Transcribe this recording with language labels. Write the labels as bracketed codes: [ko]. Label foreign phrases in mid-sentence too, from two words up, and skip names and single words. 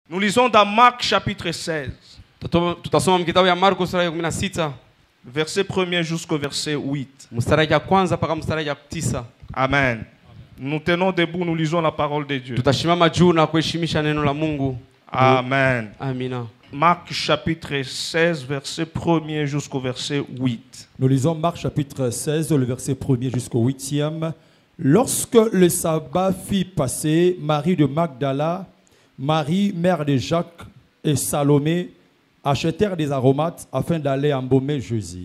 [fr] Nous lisons dans Marc chapitre 16. [sw] Tutasoma kitabu ya Marko sura ya 16 [fr] verset 1er jusqu'au verset 8. [sw] mstari ya kwanza mpaka mstari ya 9. Amen. [fr] Nous tenons debout, nous lisons la parole de Dieu. [sw] Tutashimama juu na kuheshimisha neno la Mungu. Amen. Amina. [fr] Marc chapitre 16 verset 1er jusqu'au verset 8. Nous lisons Marc chapitre 16, le verset 1er jusqu'au 8e. Lorsque le sabbat fut passé, Marie de Magdala, Marie, mère de Jacques et Salomé achetèrent des aromates afin d'aller embaumer Jésus.